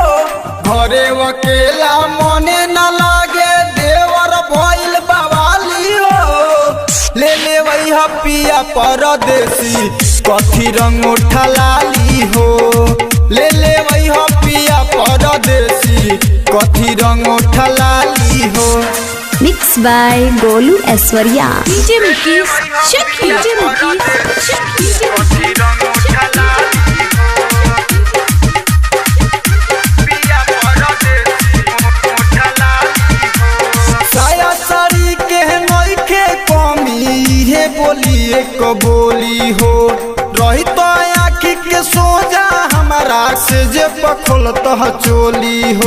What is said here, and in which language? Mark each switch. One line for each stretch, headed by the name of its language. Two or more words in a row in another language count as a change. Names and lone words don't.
Bhojpuri: घरे अकेला मन न लागे देवर भइल बवाली हो। ले ले वही पिया परदेसी कथी रंग उठलाली हो। ले ले वही पिया परदेसी कथी रंग उठलाली हो।
English: Mixed by Golu Aishwarya. DJ Mukesh, check here. DJ Mukesh, check here.
Bhojpuri: कथी रंग उठलाली हो। पिया परदेसी उठलाली हो। साया साड़ी के नइखे कमी हे बोलिए को बोली हो। रही तो आँखी के सोजा हमारा से जे पखोलत चोली हो।